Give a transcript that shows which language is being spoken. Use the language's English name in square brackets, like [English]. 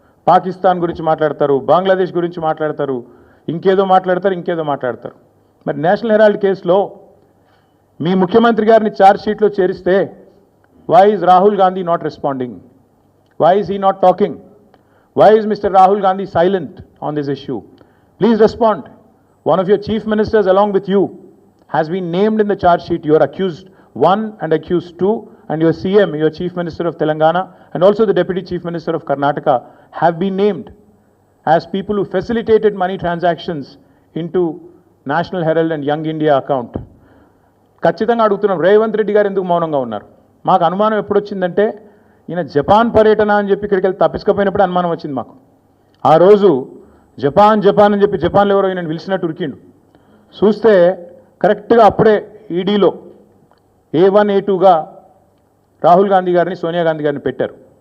[Telugu] పాకిస్తాన్ గురించి మాట్లాడతారు, బంగ్లాదేశ్ గురించి మాట్లాడతారు, ఇంకేదో మాట్లాడతారు. మరి నేషనల్ హెరాల్డ్ కేసులో మీ ముఖ్యమంత్రి గారిని ఛార్జ్ షీట్లో చేరిస్తే [English] Why is Rahul Gandhi not responding? Why is he not talking? Why is mister Rahul Gandhi silent on this issue? Please respond. One of your chief ministers along with you has been named in the charge sheet. You are accused 1 and accused 2, and your CM, your chief minister of Telangana, and also the deputy chief minister of Karnataka have been named as people who facilitated money transactions into National Herald and Young India account. [Telugu] ఖచ్చితంగా అడుగుతున్నాం, రేవంత్ రెడ్డి గారు ఎందుకు మౌనంగా ఉన్నారు? మాకు అనుమానం ఎప్పుడు వచ్చిందంటే ఈయన జపాన్ పర్యటన అని చెప్పి ఇక్కడికి వెళ్ళి తప్పించుకపోయినప్పుడు అనుమానం వచ్చింది మాకు. ఆ రోజు జపాన్ అని చెప్పి జపాన్లో ఎవరో ఈయన పిలిచినట్టు ఉరికిండు. చూస్తే కరెక్ట్గా అప్పుడే ఈడీలో A1 A2గా రాహుల్ గాంధీ గారిని, సోనియా గాంధీ గారిని పెట్టారు.